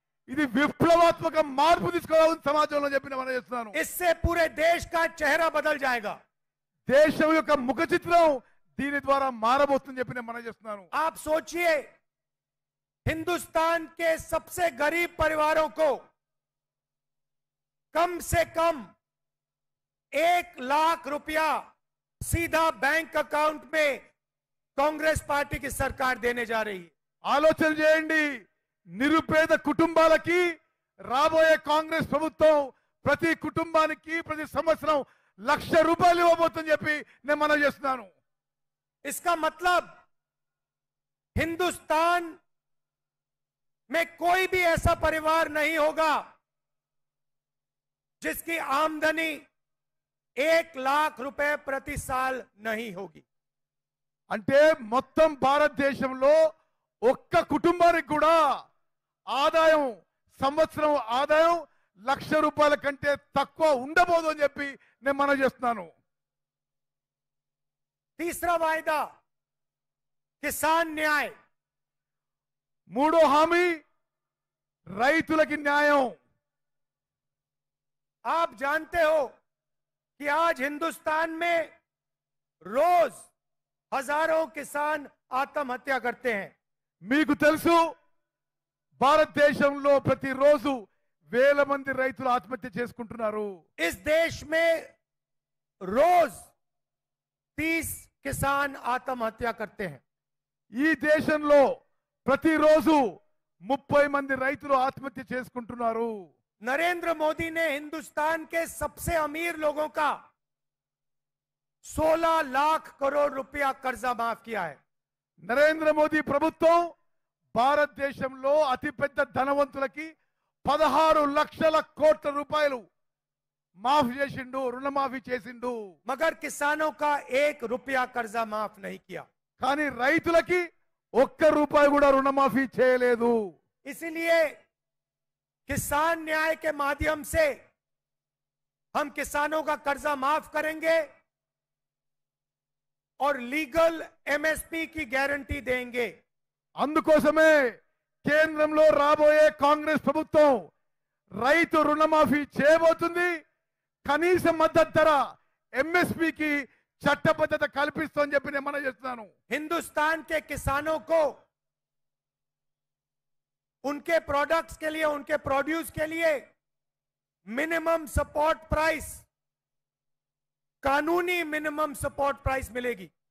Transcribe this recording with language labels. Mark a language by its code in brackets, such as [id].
[te] ఇది విప్లవాత్మక మార్పు తీసుకురావాలని సమాజంలో చెప్పి నేను మనవి చేస్తున్నాను। [hi] इससे पूरे देश का चेहरा बदल जाएगा। [te] దేశం యొక్క ముఖ చిత్రం దీని ద్వారా మారబోతుందని చెప్పి నేను మనవి చేస్తున్నాను। [hi] आप सोचिए, हिंदुस्तान के सबसे गरीब परिवारों को कम से कम 1 लाख रुपया सीधा बैंक अकाउंट में कांग्रेस पार्टी की सरकार देने जा रही है। [te] ఆలోచన చేయండి, నిరుపేద కుటుంబాలకి రాబోయే కాంగ్రెస్ ప్రభుత్వం ప్రతి కుటుంబానికి ప్రతి సంవత్సరం 1 లక్ష రూపాయలు ఇవ్వబోతుందని చెప్పి నేను మనవి చేస్తున్నాను। [hi] इसका मतलब हिंदुस्तान में कोई भी ऐसा परिवार नहीं होगा जिसकी आमदनी 1 लाख रुपए प्रति साल नहीं होगी। [te] అంటే మొత్తం భారతదేశంలో ఒక్క కుటుంబానికి కూడా ఆదాయం సంవత్సరం ఆదాయం ₹1,00,000 కంటే తక్కువ ఉండబోదు అని చెప్పి నేను మనం చేస్తున్నాను। [hi] तीसरा वायदा किसान न्याय, [te] మూడో హామీ రైతులకి న్యాయం। [hi] आप जानते हो कि आज हिंदुस्तान में रोज हजारों किसान आत्महत्या करते हैं। [te] మీకు తెలుసు భారతదేశంలో ప్రతిరోజు వేల మంది రైతులు ఆత్మహత్య చేసుకుంటున్నారు। [hi] इस देश में रोज 30 किसान आत्महत्या करते हैं। [te] ఈ దేశంలో ప్రతిరోజు 30 మంది రైతులు ఆత్మహత్య చేసుకుంటున్నారు। [hi] नरेंद्र मोदी ने हिंदुस्तान के सबसे अमीर लोगों का 16 लाख करोड़ रुपया कर्जा माफ किया है। [te] నరేంద్ర మోదీ ప్రభుత్వం భారతదేశంలో అతిపెద్ద ధనవంతులకి 16 లక్షల కోట్ల రూపాయలు మాఫీ చేసిండు, రుణమాఫీ చేసిండు। [hi] मगर किसानों का 1 रुपया कर्जा माफ नहीं किया। [te] కానీ రైతులకి ఒక్క రూపాయి కూడా రుణమాఫీ చేయలేదు। [hi] इसलिए किसान न्याय के माध्यम से हम किसानों का कर्जा माफ करेंगे और लीगल एमएसपी की गारंटी देंगे। [te] అందుకోసమే కేంద్రంలో రాబోయే కాంగ్రెస్ ప్రభుత్వం రైతు రుణమాఫీ చేయబోతుంది। కనీస మద్దతు ధర ఎంఎస్పీకి చట్టబద్ధత కల్పిస్తుందని చెప్పి నేను మనం చేస్తున్నాను। [hi] हिंदुस्तान के किसानों को उनके प्रोडक्ट्स के लिए, उनके प्रोड्यूस के लिए मिनिमम सपोर्ट प्राइस, कानूनी मिनिमम सपोर्ट प्राइस मिलेगी।